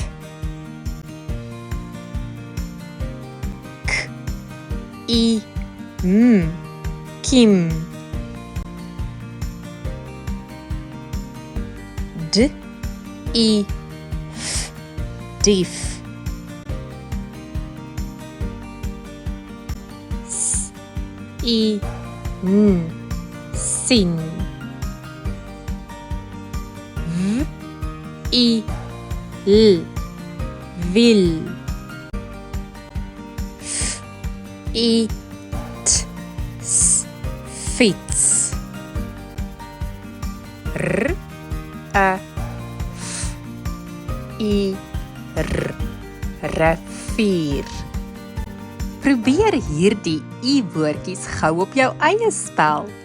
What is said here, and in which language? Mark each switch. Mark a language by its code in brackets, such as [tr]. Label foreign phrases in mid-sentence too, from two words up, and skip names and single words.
[af] K-I-M, kiem. D-I-F, dief. S-I-N, sien. V-I-L, wil. F-I-T-S, fiets. R-A-F-I-R, rivier. Probeer hierdie I-woordjies gou op jou eie spel.